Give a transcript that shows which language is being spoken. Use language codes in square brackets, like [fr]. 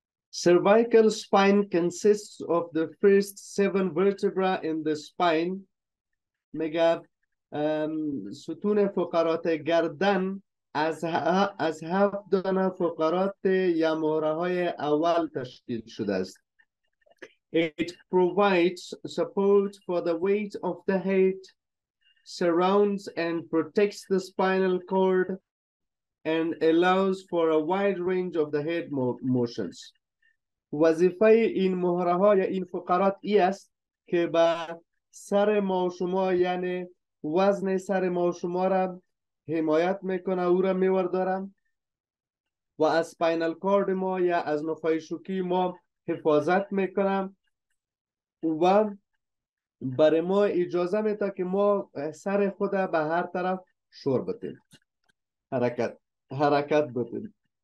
[en] Cervical spine consists of the first 7 vertebrae in the spine. [fa] میگه ستون فقرات گردن از 7 دانه فقرات یا مهره های اول تشکیل شده است. [en] It provides support for the weight of the head, surrounds and protects the spinal cord, and allows for a wide range of the head motions. [fa] وظیفه این مهره ها یا این فقرات ای است که به سر ما و شما یعنی وزن سر ما و شما را حمایت میکنه، او را میوردارم و از سپاینال کارد ما یا از نخاع شوکی ما حفاظت میکنم و برای ما اجازه میده که ما سر خود به هر طرف شور بتیم، حرکت بتیم.